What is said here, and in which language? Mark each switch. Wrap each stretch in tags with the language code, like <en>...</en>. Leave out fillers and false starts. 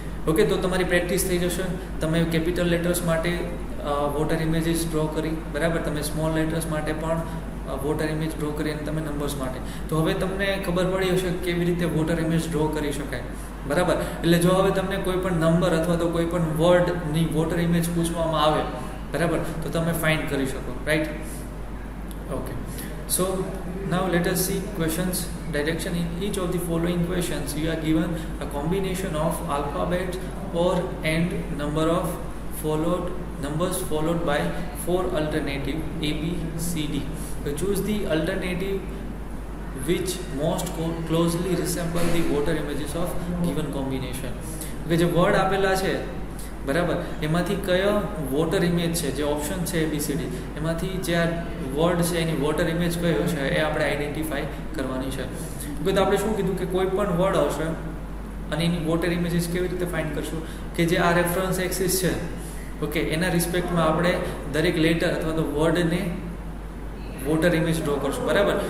<gu>Okay, તો તમારી practice થઈ જશે. તમે કેપિટલ લેટર્સ માટે વોટર ઇમેજીસ ડ્રો કરી, બરાબર, તમે સ્મોલ લેટર્સ માટે પણ વોટર ઇમેજ ડ્રો કરી અને તમે નંબર્સ માટે. તો હવે તમને ખબર પડી હશે કેવી રીતે વોટર ઇમેજ ડ્રો કરી શકાય, બરાબર. એટલે જો હવે તમને કોઈ પણ નંબર અથવા તો કોઈ પણ વર્ડની વોટર ઇમેજ પૂછવામાં આવે, બરાબર, તો તમે ફાઇન્ડ કરી શકો, right.</gu> <en>Okay, so now let us see questions direction. In each of the following questions you are given a combination of alphabet or and number of numbers followed by 4 alternative A, B, C, D. So choose the alternative which most closely resemble the water images of given combination.</en> <gu>કે જે word આપેલા છે, બરાબર, એમાંથી કયો water image છે, જે option છે ABCD, એમાંથી જે આ વર્ડ છે એની વોટર ઇમેજ કયો છે એ આપણે આઈડેન્ટિફાઈ કરવાની છે. તો આપણે શું કીધું કે કોઈ પણ વર્ડ આવશે અને એની વોટર ઇમેજીસ કેવી રીતે ફાઇન્ડ કરશું કે જે આ રેફરન્સ એક્સિસ છે, ઓકે, એના રિસ્પેક્ટમાં આપણે દરેક લેટર અથવા તો વર્ડને વોટર ઇમેજ ડ્રો કરશું, બરાબર.</gu>